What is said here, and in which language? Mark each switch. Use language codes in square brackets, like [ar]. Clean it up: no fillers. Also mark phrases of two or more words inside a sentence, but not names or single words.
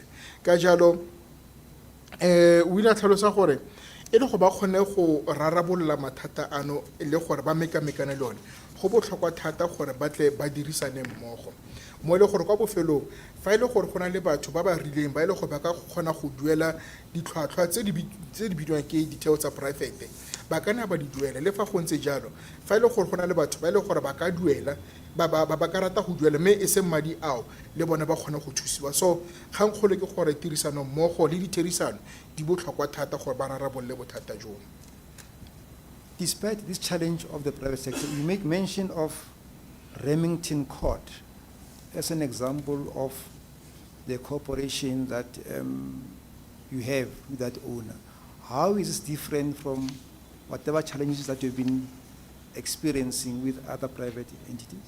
[tn] Ka jalo o ile a tlhalosa gore e le go ba kgone go rarabolola mathata ano le gore ba mekamekane le one go botlhokwa thata gore ba tle ba dirisane mmogo mo ile gore kwa bofelong fa ile gore go na le batho ba ba rileng ba ile go ba ka kgona go duela ditlhwatlhwa tse di bidiwang ke ditheo tsa private ba kana ba di duela. Le fa go ntse jalo fa ile gore go na le batho ba ile gore ba ka duela ba ka rata go duela mme e seng madi ao le bone ba kgone go thusiwa. So kgang kgolo ke gore tirisano mmogo le ditherisano di botlhokwa thata gore ba rarabolle bothata jono. [en] Despite this challenge of the private sector, you make mention of Remington Court as an example of the cooperation that you have with that owner. How is this different from whatever challenges that you've been experiencing with other private entities?